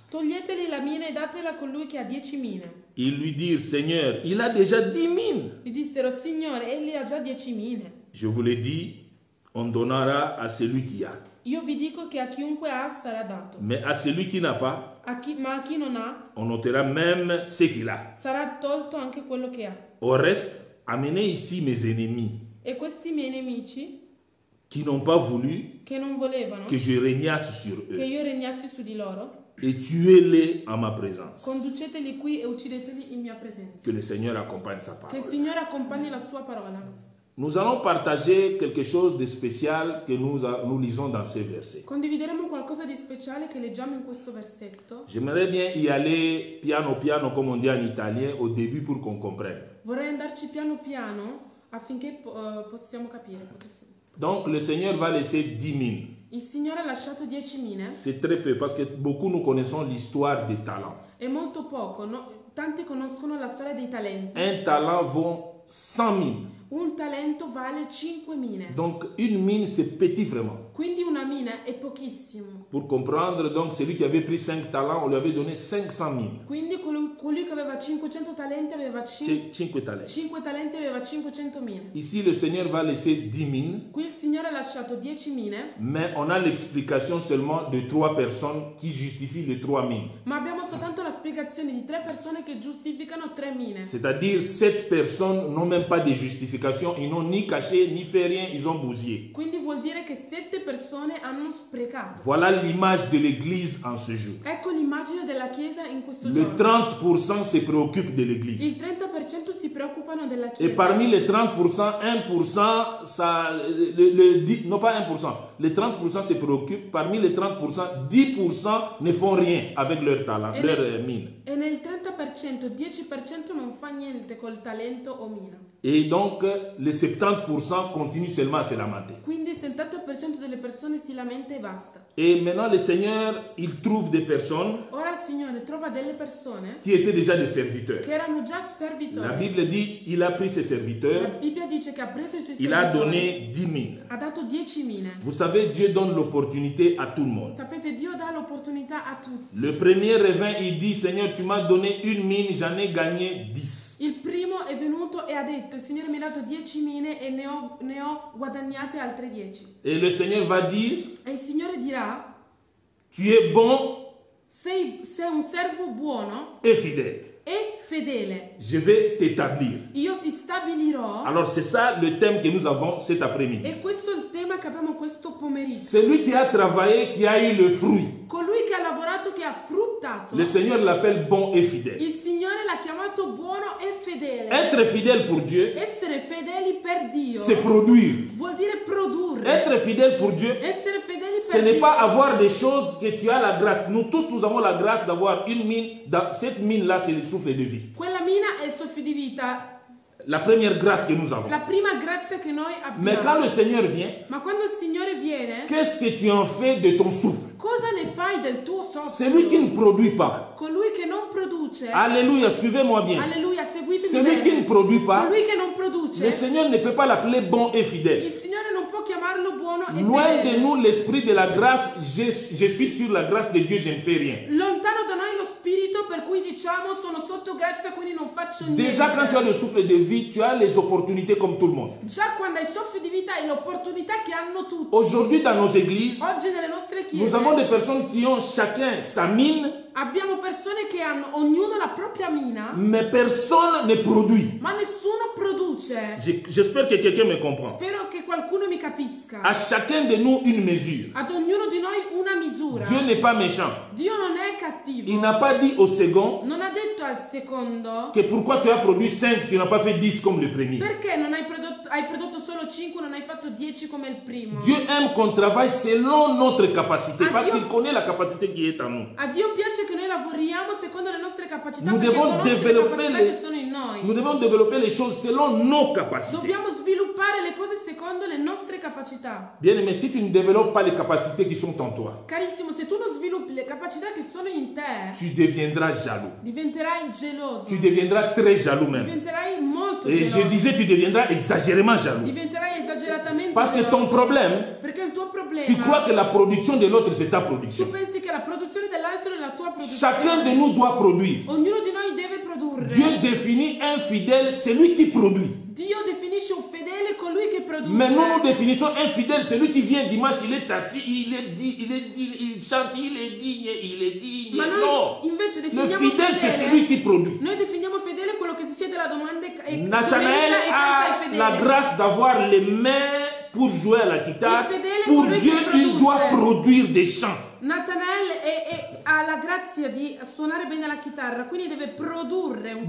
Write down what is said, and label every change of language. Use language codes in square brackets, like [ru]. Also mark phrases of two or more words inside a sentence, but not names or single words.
[it] toglieteli la mina e datela a colui che ha 10 mine. [fr] Ils lui dirent, Seigneur, il a déjà 10 mines. [it] Gli dissero: Signore, egli ha già 10 mine. [fr] Je vous l'ai dit, on donnera à celui qui a. [it] Io vi dico che a chiunque ha sarà dato, [fr] Mais à celui qui n'a pas, [it] ma a chi non ha [fr] on ôtera même ce qu'il a. [it] sarà tolto anche quello che ha. [fr] Au reste, amenez ici mes ennemis [it] E questi miei nemici, [fr] qui n'ont pas voulu [it] che non volevano [fr] que je régnasse sur [it] che [fr] eux, [it] io regnassi su di loro, [fr] et tuez-les en ma présence. [it] conduceteli qui e uccideteli in mia presenza. [fr] Que le Seigneur accompagne sa [it] Che il [fr] parole. [it] Signore accompagni la sua parola. [fr] Nous allons partager quelque chose de spécial que nous lisons dans ces versets. [it] Condivideremo qualcosa di speciale che leggiamo in questo versetto. [fr] J'aimerais bien y aller [it] piano piano, [fr] comme on dit en italien, au début pour qu'on comprenne. [it] Vorrei andarci piano piano affinché possiamo capire. [fr] Donc le Seigneur va laisser 10 mines. [it] Il Signore ha lasciato 10 mine. [fr] C'est très peu parce que beaucoup nous connaissons l'histoire des talents. [it] È molto poco, tanti conoscono la storia dei talenti. [fr] Un talent vaut 100 mines. [it] Un talento vale 5 mine. [fr] Donc une mine c'est petit vraiment. [it] Quindi una mina è pochissimo. [fr] Pour comprendre, donc celui qui avait pris 5 talents, on lui avait donné 500 mines. [it] Quindi colui che aveva 500 talenti aveva [fr] 5 talents. [it] 5 talenti aveva 500 mine. [fr] Ici le Seigneur va laisser 10 mines, [it] Qui il Signore ha lasciato 10 mine, [fr] mais on a l'explication seulement de 3 personnes qui justifient les 3 mines. [it] ma abbiamo soltanto la spiegazione di 3 persone che giustificano 3 mine. [fr] C'est-à-dire 7 personnes n'ont même pas de justification, ils n'ont ni caché, ni fait rien, ils ont bousillé. [it] Quindi vuol dire che 7 persone hanno sprecato. [fr] Voilà l'image de l'Église en ce jour. [it] Ecco l'immagine della Chiesa in questo [fr] Le [it] giorno. [fr] 30% se préoccupe de l'Église. [it] Il 30% si preoccupano della [fr] Et [it] Chiesa. [fr] parmi les 30%, 1%, ça, non pas 1%, les 30% se préoccupent. Parmi les 30%, 10% ne font rien avec leur talent, leur mine. [it] E nel 30%, 10% non fa niente col talento o mina. [fr] Et donc, les 70% continuent seulement à se lamenter. [it] Quindi il 70% delle persone si lamenta e basta. [fr] Et maintenant, le Seigneur, il trouve des personnes [it] Ora il Signore trova delle persone [fr] qui étaient déjà des serviteurs. [it] che erano già [fr] La [it] servitori. [fr] Bible dit, il a pris ses [it] La [fr] serviteurs, [it] Bibbia dice che ha preso i suoi [fr] il a [it] servitori, [fr] donné 10 000. [it] ha dato 10 mine. [fr] Vous savez, Dieu donne l'opportunité à tout le monde. [it] Sapete, Dio dà l'opportunità a tutti. [fr] Le premier revint, il dit, Seigneur, tu m'as donné 1 mine, j'en ai gagné 10. [it] Il primo è venuto e ha detto: il Signore mi ha dato 10 mine e ne ho guadagnate altre 10. [fr] Et le Seigneur va dire, [it] E il Signore dirà: [fr] tu es bon [it] sei un servo buono [fr] et fidèle. [it] e fedele. [fr] Je vais t'établir. [it] Io ti stabilirò. [fr] Alors c'est ça le thème que nous avons cet après-midi. [it] E questo è il tema che abbiamo questo pomeriggio. [fr] Celui qui a travaillé, qui a eu le fruit. [it] Colui che ha lavorato, che ha fruttato. [fr] Le Seigneur l'appelle bon et fidèle. [it] Il Signore l'ha chiamato buono e fedele. [fr] Être fidèle pour Dieu, [it] Essere fedeli per Dio [fr] c'est produire. [it] vuol dire produrre. [fr] Être fidèle pour Dieu, [it] Essere fedeli [fr] ce [it] per [fr] n'est [it] Dio [fr] pas avoir des choses que tu as la grâce. Nous tous, nous avons la grâce d'avoir une mine. Cette mine-là, c'est le souffle de vie. [it] Quella mina è il soffio di vita, [fr] La première grâce que nous avons. [it] la prima grazia che noi [fr] Mais [it] abbiamo. [fr] quand le Seigneur vient, [it] Ma quando il Signore viene, [fr] qu'est-ce que tu en fais de ton souffle? [it] cosa ne fai del tuo [fr] Celui qui [it] soffio? [fr] ne produit pas. [it] Colui che non produce, [fr] Alléluia, suivez-moi bien. [it] alleluia, seguitemi [fr] Celui qui ne [it] bene. [fr] produit pas, [it] Colui che non [fr] le [it] produce, [fr] Seigneur ne peut pas l'appeler bon et fidèle. [it] il Signore non può chiamarlo buono e [fr] Loin de [it] fedele. [fr] nous l'esprit de la grâce, je suis sur la grâce de Dieu, je ne fais rien. [it] Lontano da noi lo spirito per cui diciamo sono sotto grazia, quindi non faccio niente. [fr] Déjà quand tu as le souffle de vie, tu as les opportunités comme tout le monde. [it] Già quando hai soffio di vita hai l'opportunità che hanno tutti. [fr] Aujourd'hui dans nos églises, [it] Oggi nelle nostre [fr] nous [it] chiese [fr] avons des personnes qui ont chacun sa mine, [it] abbiamo persone che hanno ognuno la propria mina, [fr] mais personne ne produit. [it] ma nessuno produce. [fr] J'espère que quelqu'un me comprend. [it] Spero che qualcuno mi capisca. [fr] À chacun de nous une mesure. [it] Ad ognuno di noi una misura. [fr] Dieu n'est pas méchant. [it] Dio non è cattivo. [fr] Il n'a pas dit au second [it] Non ha detto al secondo [fr] que pourquoi tu as produit 5, tu n'as pas fait 10 comme le premier. [it] perché non hai prodotto solo 5, non hai fatto 10 come il primo. [fr] Dieu aime qu'on travaille selon notre capacité Ah, parce Dieu- qu'il connaît la capacité qui est en nous. [it] A Dio piace che noi lavoriamo secondo le nostre capacità, [fr] Nous [it] perché [fr] devons [it] conosce le [fr] développer [it] capacità [fr] les- [it] che sono in noi. [fr] Nous devons développer les choses selon nos capacités. [it] Dobbiamo sviluppare le cose secondo le nostre capacità. [fr] Bien aimé, si tu ne développes pas les capacités qui sont en toi, [it] Carissimo, se tu non sviluppi le capacità che sono in te, [fr] tu deviendras jaloux. [it] diventerai geloso. [fr] Tu deviendras très jaloux même. [it] Diventerai molto [fr] Et je [it] geloso. [fr] disais, tu deviendras exagérément jaloux. [it] Diventerai esageratamente [fr] Parce que [it] geloso. [fr] ton problème, [it] Perché il tuo problema, [fr] tu crois que la production de l'autre, c'est ta [it] tu [fr] production. [it] pensi che la produzione dell'altro è la tua produzione. [fr] Chacun de nous doit produire. [it] Ognuno di noi deve produrre. [fr] Dieu définit un fidèle, celui qui produit. [it] Dio definisce un fedele colui che produce. [fr] Mais nous, nous définissons un fidèle, celui qui vient dimanche, il est assis, il chante, il est digne. [it] Ma noi [fr] Non, [it] invece [fr] le [it] definiamo [fr] fidèle, c'est celui qui produit. [it] Noi definiamo fedele quello che si siede alla domanda e [fr] Nathanaël [it] domenica e canta [fr] a [it] è fedele. [fr] la grâce d'avoir les mains pour jouer à la guitare. [it] Il fedele [fr] Pour [it] colui [fr] Dieu, [it] che [fr] il doit [it] produce. [fr] produire des chants. [it] Nathanael ha la grazia di suonare bene la chitarra, quindi deve produrre un